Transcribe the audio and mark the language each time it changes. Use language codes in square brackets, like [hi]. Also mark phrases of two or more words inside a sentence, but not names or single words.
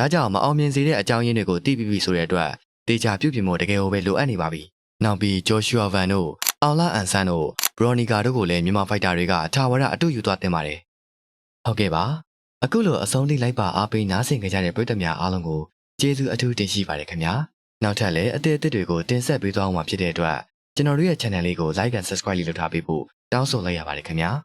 [my] ကြောင့်မအောင်မြင်စေတဲ့အကြောင်းရင်းတွေကိုသိပြီးပြီဆိုတဲ့အတွက်တေချာပြုပြင်ဖို့တကယ်ကိုပဲလိုအပ်နေပါပြီနောက်ပြီးဂျိုရှူအာဗန်တို့အောင်လာအန်ဆန်တို့ဘရိုနီကာတို့ကိုလည်းမြန်မာဖိုက်တာတွေကထာဝရအတူယူသွားတင်ပါတယ်ဟုတ်ကဲ့ပါအခုလိုအဆုံးထိလိုက်ပါအားပေးနားဆင်ကြတဲ့ပရိသတ်များအားလုံးကိုကျေးဇူးအထူးတင်ရှိပါတယ်ခင်ဗျာနောက်ထပ်လည်းအသစ်အသစ်တွေကိုတင်ဆက်ပေးသွားမှာဖြစ်တဲ့အတွက်ကျွန်တော်တို့ရဲ့ channel လေးကို [en] like and subscribe [my] လုပ်ထားပေးဖို့တောင်းဆိုလိုက်ရပါတယ်ခင်ဗျာ